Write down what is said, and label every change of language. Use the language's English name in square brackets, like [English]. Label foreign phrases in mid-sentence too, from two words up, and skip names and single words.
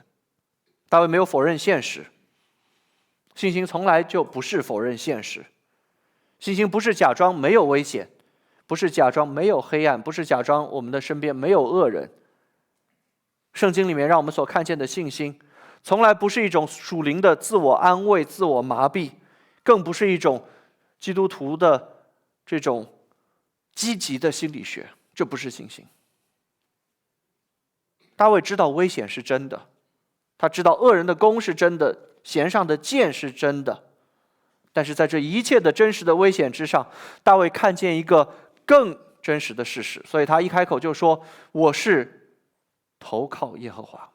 [Chinese] 大衛沒有否認現實，信心從來就不是否認現實。信心不是假裝沒有危險，不是假裝沒有黑暗，不是假裝我們的身邊沒有惡人。聖經裡面讓我們所看見的信心，從來不是一種屬靈的自我安慰、自我麻痹，更不是一種基督徒的這種積極的心理學，這不是信心。大衛知道危險是真的，他知道惡人的弓是真的，弦上的箭是真的，但是在這一切的真實的危險之上，大衛看見一個更真實的事實，所以他一開口就說：“我是投靠耶和華。”